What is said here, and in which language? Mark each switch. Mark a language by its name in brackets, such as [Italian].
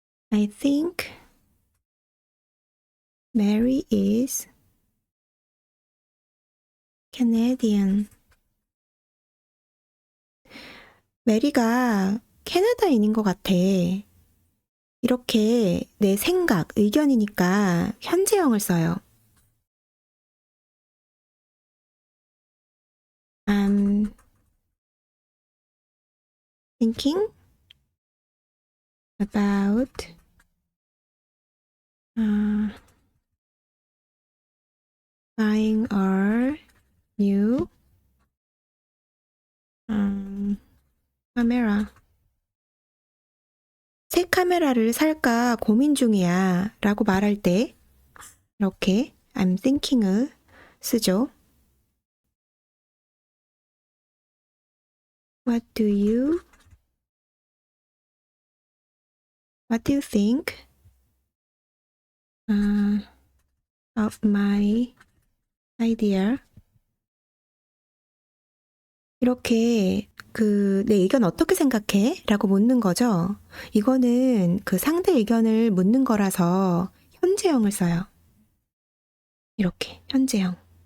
[English] I think Mary is Canadian. [Korean] 메리가 캐나다인인 것 같아. 이렇게 내 생각, 의견이니까 현재형을 써요. [English] I'm thinking about buying a new 카메라. [Korean] 새 카메라를 살까 고민 중이야 라고 말할 때 이렇게 [English] I'm thinking [Korean] 을 쓰죠. [English] What do you think of my idea? [Korean] 이렇게 내 의견 어떻게 생각해? 라고 묻는 거죠. 이거는 상대 의견을 묻는 거라서 현재형을 써요. 이렇게 현재형.